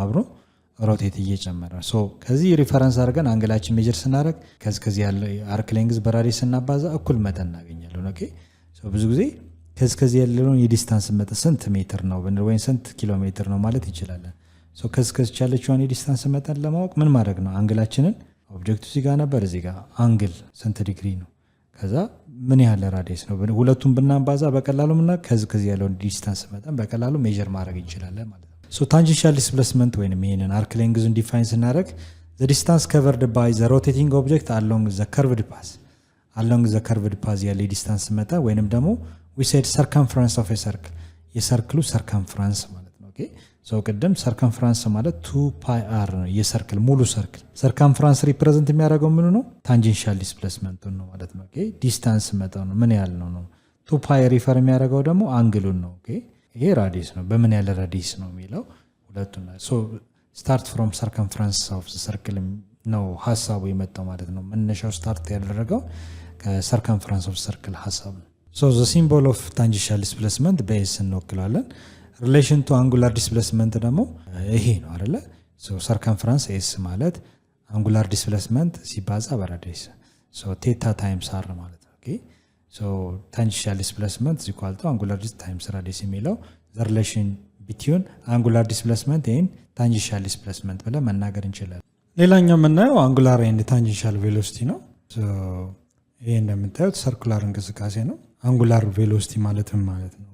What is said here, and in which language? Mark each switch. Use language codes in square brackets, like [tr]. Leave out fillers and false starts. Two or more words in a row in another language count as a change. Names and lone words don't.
[am] አብሮ ሮቴት እየጨመረ። ሶ ከዚህ ሪፈረንስ አድርገን አንግላችን ሜጀር ስናደርግ ከዚህ ያለ [en] arc length [am] በራዲየስ ስናባዛ እኩል መጠን እናገኛለን። [en] okay so [am] ብዙ ጊዜ ከዚህ ያለውን የዲስታንስ መጠን ስንት ሜትር ነው ብንል ወይም ስንት ኪሎ ሜትር ነው ማለት እንችላለን። ሶ ከዚህ ያለችውን የዲስታንስ መጠን ለማወቅ ምን ማድረግ ነው? አንግላችንን ኦብጀክቱ እዚህ ጋር ነበር እዚህ ጋር አንግል ስንት ዲግሪ ነው ከዛ ምን ያህል ራዲየስ ነው ሁለቱን ብናባዛ በቀላሉ እና ከዚህ ያለውን ዲስታንስ መጠን በቀላሉ ሜጀር ማድረግ እንችላለን ማለት ነው። [en] so tangential displacement [am] ወይንም ይሄንን [en] arc length [am] ዲፋይን ስናደርግ [en] the distance covered by the rotating object along the curved [am] path ያለ ዲስታንስ መጠን ወይንም ደግሞ [en] we said circumference of a circle [am] የሰርክሉ circumference ማለት ነው። [en] okay so [am] ቅድም circumference ማለት 2 pi r ነው የሰርክል ሙሉ ሰርክል circumference ሪፕሬዘንት የሚያደርገው ምን ነው? [en] tangential displacement [am] ነው ማለት ነው። [en] okay distance [am] መጠኑ ምን ያህል ነው 2 pi ሪፈር የሚያደርገው ደግሞ አንግሉን ነው። ኦኬ ይሄ ራዲየስ ነው። በምን ያህል ራዲየስ ነው የሚለው ሁለቱን ሶ [en] start from circumference of the circle [am] ነው ሐሳቡ የመጣው ማለት ነው። መነሻው ስታርት ያደረገው ከ [en] circumference of circle [am] ሐሳብ ነው። ሶ [en] the symbol of tangential displacement [am] በኤስ እንወክላለን። [en] relation to angular displacement [am] ደግሞ ይሄ ነው አይደለ? [en] so circumference S [am] ማለት [en] angular displacement [am] ሲባዛ በራዲየስ [en] so theta times r [am] ማለት ነው። [en] okay so tangential displacement equal to angular times radius [am] የሚለው [en] the relation between angular displacement and tangential displacement [am] ብለን መናገር እንችላለን። ሌላኛው የምናየው [en] angular and tangential velocity [am] ነው። [en] so [am] እንደምታዩት ሰርኩላር እንቅስቃሴ ነው። [en] angular velocity [am] ማለት ምን ማለት ነው?